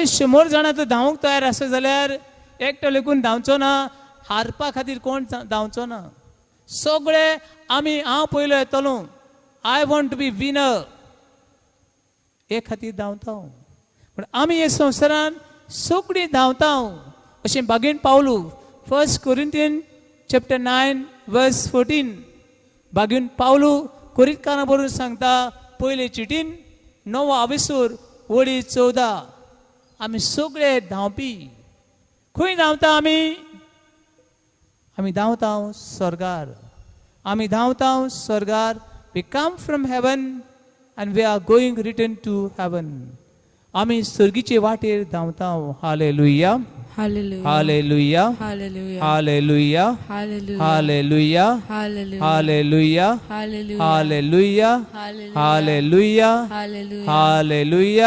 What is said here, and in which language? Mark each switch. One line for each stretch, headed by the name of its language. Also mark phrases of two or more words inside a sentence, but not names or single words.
Konkani: 100 जाणां तो धांवूंक तयार आसा जाल्यार एकटो लेकून धांवचो ना हारपा खातीर कोण धांवचो ना सगळे आमी हांव पयलो येतलो
English: I want to be winner
Konkani: हे खातीर धांवता पूण आमी हे संवसारान सगळीं धांवता अशें बागेन पावलू
English: 1 Corinthians chapter 9 verse 14
Konkani: बागेन पावलू कोरिंथकारां बरोवन सांगता पयले चिटीन 9 आविसूर वडी 14 आमी सगळे धांवपी खंय धांवता आमी धांवता स्वर्गार आमी धांवता स्वर्गार
English: we come from heaven and we are going return to heaven
Konkani: आमी स्वर्गीचे वाटेर धांवता हालेलुया Hallelujah. हालेलुया Hallelujah. हालेलुया Hallelujah. हालेलुया Hallelujah. हालेलुया Hallelujah. हालेलुया Hallelujah. हालेलुया